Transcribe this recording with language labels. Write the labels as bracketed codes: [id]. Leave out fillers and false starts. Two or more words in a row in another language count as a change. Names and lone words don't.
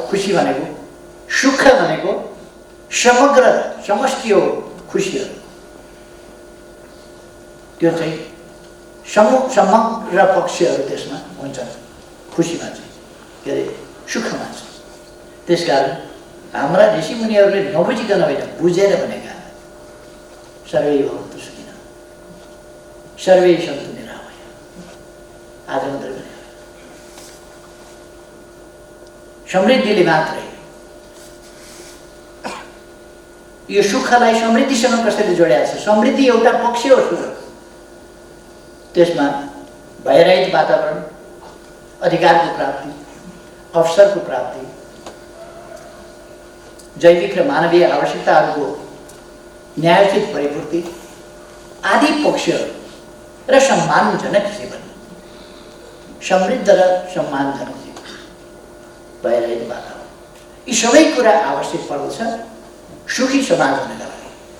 [ne] खुसी भनेको सुख भनेको समग्र समष्टि हो। खुसीहरू त्यो चाहिँ समग्र पक्षहरू त्यसमा हुन्छन्। खुसीमा चाहिँ के अरे सुखमा चाहिँ। त्यसकारण हाम्रा ऋषिमुनिहरूले नबुझिकन होइन बुझेर भनेका [sa] सर्वै भवन्तु सुखिनः सर्वै सन्तु निरामय। [ne] आज मात्रै भने समृद्धिले मात्रै यो सुखलाई समृद्धिसँग कसैले जोडेको छ? समृद्धि एउटा पक्ष हो सुख। त्यसमा भयरहित वातावरण, अधिकारको प्राप्ति, अवसरको प्राप्ति, जैविक र मानवीय आवश्यकताहरूको न्यायोचित परिपूर्ति आदि पक्षहरू र सम्मानजनक जीवन, समृद्ध र सम्मानजनक जीवन, भयरहित वातावरण, यी सबै कुरा आवश्यक पर्दछ सुखी समाज हुनका लागि।